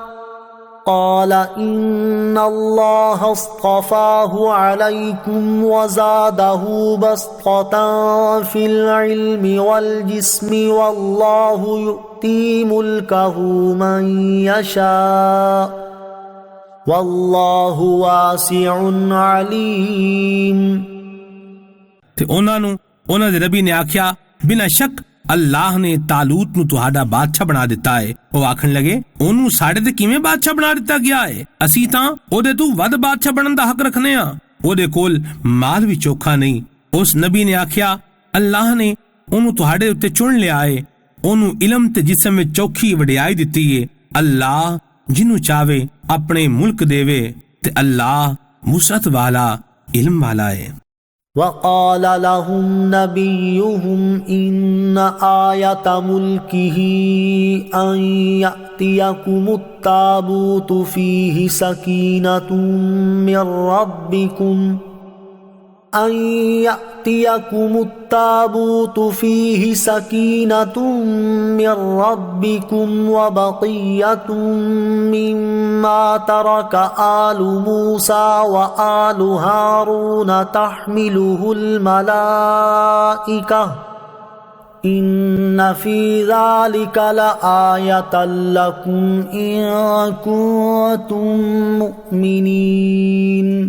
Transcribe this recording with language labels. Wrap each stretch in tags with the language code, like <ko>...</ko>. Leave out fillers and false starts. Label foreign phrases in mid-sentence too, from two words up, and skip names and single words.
<ar>قال إن الله اصطفاه عليكم وزاده بسطة في العلم والجسم والله يؤتي ملكه من يشاء واللہ واسع علیم۔</ar> <pa>تے انہاں دے نبی نے آکھیا بنا شک اللہ نے طالوت نو تہاڈا بادشاہ بنا دیتا ہے۔ وہ آکھن لگے اونوں ساڈے تے کیویں بادشاہ بنا دیتا گیا ہے؟ اسی تاں او دے تو ود بادشاہ بنن دا حق رکھنے ہاں، او دے کول مال وی چوکھا نہیں۔ اس نبی نے آکھیا اللہ نے اونوں تہاڈے اُتے چن لیا ہے، اونوں علم تے جسم وچ چوکھی وڈیائی دتی ہے۔ اللہ جنوں چاہے اپنے ملک دیوے تے اللہ وسعت والا علم والا ہے۔</pa> <ar>وقال لهم نبيهم إن آية ملكه أن يأتيكم التابوت فيه سكينة من ربكم وبقية مما ترك آل موسى وآل هارون تحمله الملائكة إن في ذلك لآية لكم إن كنتم مؤمنين۔</ar>